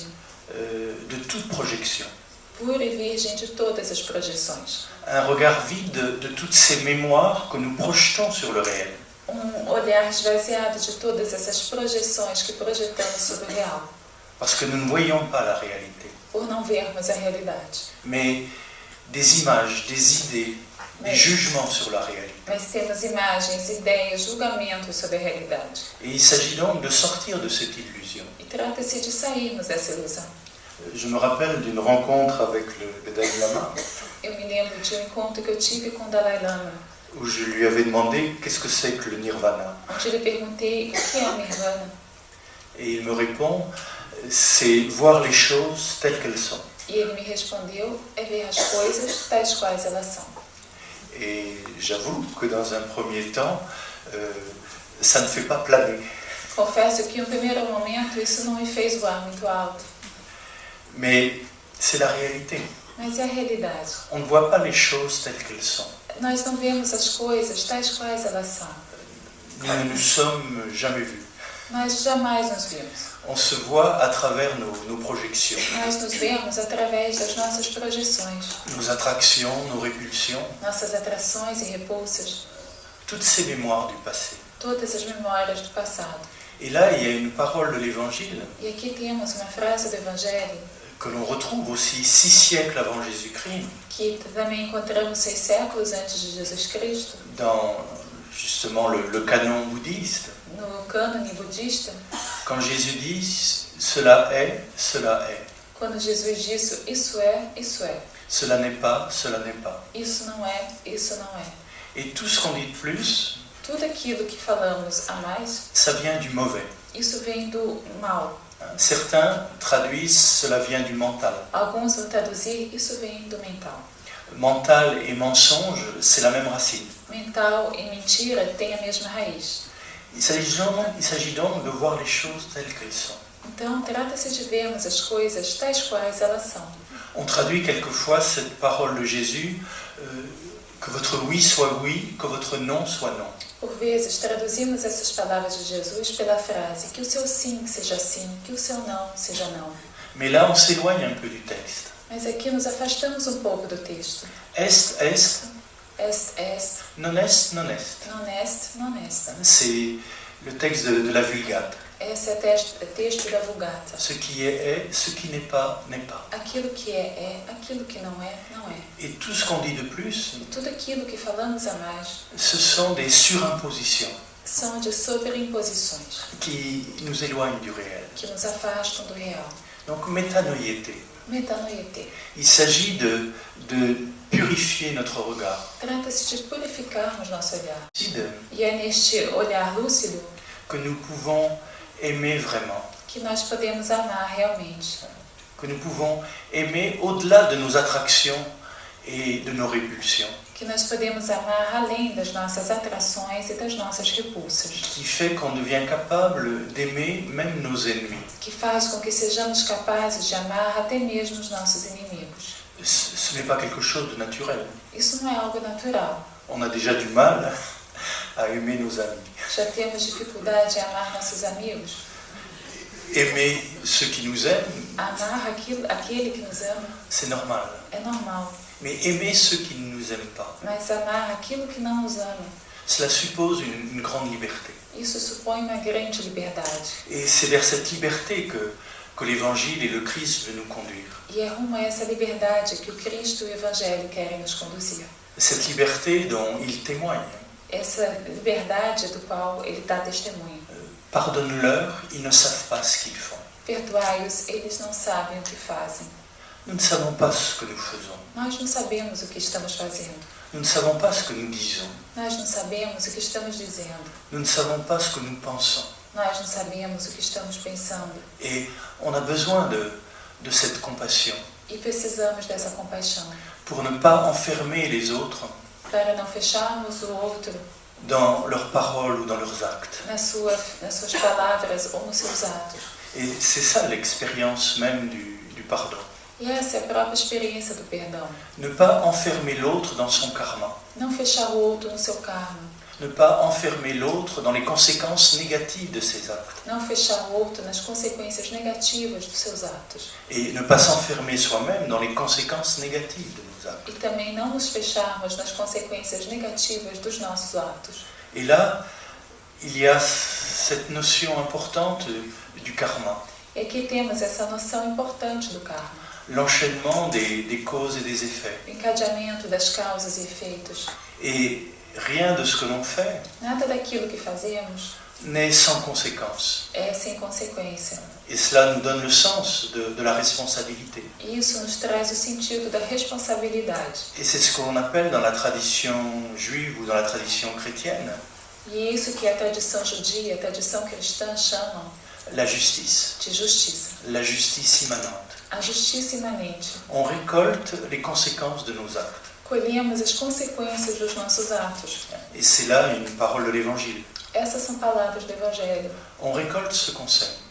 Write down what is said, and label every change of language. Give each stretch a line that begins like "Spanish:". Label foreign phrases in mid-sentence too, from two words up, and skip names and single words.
French: de toute projection.
Portuguese: Puro e virgem de todas as projeções.
French: Un regard vide de toutes ces mémoires que nous projetons sur le réel.
Portuguese: Olhar esvaziado de todas essas projeções que projetamos sobre o real.
French: Parce que nous ne voyons pas la réalité.
Portuguese: Por não vermos a realidade.
French: Mais des images, des idées, des jugements sur la réalité.
Portuguese: Mas temos imagens, ideias, julgamentos sobre a realidade.
French: Et il s'agit donc de sortir de cette illusion.
Portuguese: E trata-se de sairmos dessa ilusão.
French: Je me rappelle d'une rencontre avec le Dalai Lama,
Portuguese: Eu me lembro de um encontro que eu tive com o Dalai Lama,
French: où je lui avais demandé qu'est-ce que c'est que le nirvana.
Portuguese: onde eu lhe perguntei o que é o Nirvana.
French: Et il me répond, c'est voir les choses telles qu'elles sont.
Portuguese: E ele me respondeu, é ver as coisas tais quais elas são.
French: Et j'avoue que dans un premier temps, ça ne fait pas planer.
Portuguese: Confesso que em um primeiro momento isso não me fez voar muito alto,
French: Mais c'est la réalité.
Portuguese: mas é a realidade.
French: On ne voit pas les choses telles qu'elles sont.
Portuguese: Nós não vemos as coisas tais quais elas são.
French: Nous ne nous sommes jamais vus.
Portuguese: Nós jamais nos vimos.
French: On se voit à travers nos projections,
Portuguese: Nós nos vemos através das nossas projeções,
French: nos attractions, nos répulsions,
Portuguese: nossas atrações e repulsas,
French: toutes ces mémoires du passé.
Portuguese: todas as memórias do passado.
French: Et là, il y a une parole de l'Évangile
Portuguese: E aqui temos uma frase do Evangelho
French: que l'on retrouve aussi 6 siècles avant Jésus-Christ,
Portuguese: que também encontramos 6 séculos antes de Jesus Cristo,
French: dans justement le canon bouddhiste.
Portuguese: no cânone budista,
French: Quand Jésus dit « cela est »,
Portuguese: quando Jesus disse isso é,
French: cela n'est pas,
Portuguese: isso não é, isso não é.
French: et tout ce qu'on dit de plus,
Portuguese: Tudo aquilo que falamos a mais,
French: ça vient du mauvais.
Portuguese: isso vem do mal.
French: Certains traduisent « cela vient du mental ».
Portuguese: Alguns vão traduzir isso vem do mental.
French: Mental et mensonge, c'est la même racine.
Portuguese: Mental e mentira têm a mesma raiz.
French: Il s'agit donc de voir les choses telles qu'elles sont.
Portuguese: Então, trata-se de vermos as coisas tais quais elas são.
French: On traduit quelquefois cette parole de Jésus, que votre oui soit oui, que votre non soit non.
Portuguese: Por vezes, traduzimos essas palavras de Jesus pela frase que o seu sim seja sim, que o seu não seja não.
French: Mais là, on s'éloigne un peu du texte.
Portuguese: Mas aqui nos afastamos um pouco do texto.
Latin: Est, est, Est, non est, non est. non est, non est.
French: C'est le texte de la Vulgate.
Portuguese: Esse é o texto da Vulgata.
French: Ce qui est, ce qui n'est pas, n'est pas.
Portuguese: Aquilo que é, aquilo que não é, não é.
French: Et tout ce qu'on dit de plus,
Portuguese: E tudo aquilo que falamos a mais
French: ce sont des surimpositions
Portuguese: são de sobreimposições
French: qui nous éloignent du réel.
Portuguese: que nos afastam do real.
French: Donc, métanoïété.
Portuguese: Metanoïete.
French: Il s'agit de purifier notre regard.
Portuguese: Trata-se de purificarmos nosso olhar.
French: C'est
Portuguese: E é neste olhar lúcido
French: que nous pouvons aimer vraiment.
Portuguese: que nós podemos amar realmente.
French: Que nous pouvons aimer au-delà de nos attractions et de nos répulsions.
Portuguese: Que nós podemos amar além das nossas atrações e das nossas repulsas.
French: Qui fait qu'on devient capable d'aimer même nos ennemis.
Portuguese: Que faz com que sejamos capazes de amar até mesmo os nossos inimigos.
French: Ce n'est pas quelque chose de naturel.
Portuguese: Isso não é algo natural.
French: On a déjà du mal à aimer nos amis.
Portuguese: Já temos dificuldade em amar nossos amigos.
French: Aimer ceux qui nous aiment,
Portuguese: Amar aquele que nos ama
French: c'est normal.
Portuguese: é normal.
French: Mais aimer ceux qui ne nous aiment pas,
Portuguese: Mas amar aquilo que não nos ama,
French: cela suppose une grande liberté.
Portuguese: isso supõe uma grande liberdade.
French: Et c'est vers cette liberté que l'Évangile et le Christ veulent nous conduire.
Portuguese: E é rumo a essa liberdade que o Cristo e o Evangelho querem nos conduzir.
French: Cette liberté dont il témoigne.
Portuguese: Essa liberdade do qual ele dá testemunho.
French: Pardonne-leur, ils ne savent pas ce qu'ils font.
Portuguese: Perdoai-os, eles não sabem o que fazem.
French: Nous ne savons pas ce que nous faisons.
Portuguese: Nós não sabemos o que estamos fazendo.
French: Nous ne savons pas ce que nous disons.
Portuguese: Nós não sabemos o que estamos dizendo.
French: Nous ne savons pas ce que nous pensons.
Portuguese: Nós não sabemos o que estamos pensando.
French: Et on a besoin de cette compassion
Portuguese: E precisamos dessa compaixão
French: pour ne pas enfermer les autres
Portuguese: para não fecharmos o outro
French: dans leurs paroles ou dans leurs actes.
Portuguese: nas suas palavras ou nos seus atos.
French: Et c'est ça l'expérience même du pardon.
Portuguese: E essa é a própria experiência do perdão.
French: Ne pas enfermer l'autre dans son karma.
Portuguese: Não fechar o outro no seu karma.
French: Ne pas enfermer l'autre dans les conséquences négatives de ses actes.
Portuguese: Não fechar o outro nas consequências negativas dos seus atos.
French: Et ne pas s'enfermer soi-même dans les conséquences négatives de nos actes.
Portuguese: E também não nos fecharmos nas consequências negativas dos nossos atos.
French: Et là, il y a cette notion importante du karma.
Portuguese: E aqui temos essa noção importante do karma.
French: L'enchaînement des causes et des effets.
Portuguese: O encadeamento das causas e efeitos.
French: Et rien de ce que l'on fait
Portuguese: Nada daquilo que fazemos
French: n'est sans conséquence.
Portuguese: é sem consequência.
French: Et cela nous donne le sens de la responsabilité.
Portuguese: E isso nos traz o sentido da responsabilidade.
French: Et c'est ce qu'on appelle dans la tradition juive ou dans la tradition chrétienne
Portuguese: E é isso que a tradição judia, a tradição cristã chamam
French: la justice.
Portuguese: de justiça.
French: La justice immanente.
Portuguese: A justiça imanente.
French: On récolte les conséquences de nos actes.
Portuguese: Colhemos as consequências dos nossos atos.
French: Et c'est là une parole de l'Évangile.
Portuguese: Essas são palavras do Evangelho.
French: On récolte ce qu'on sème.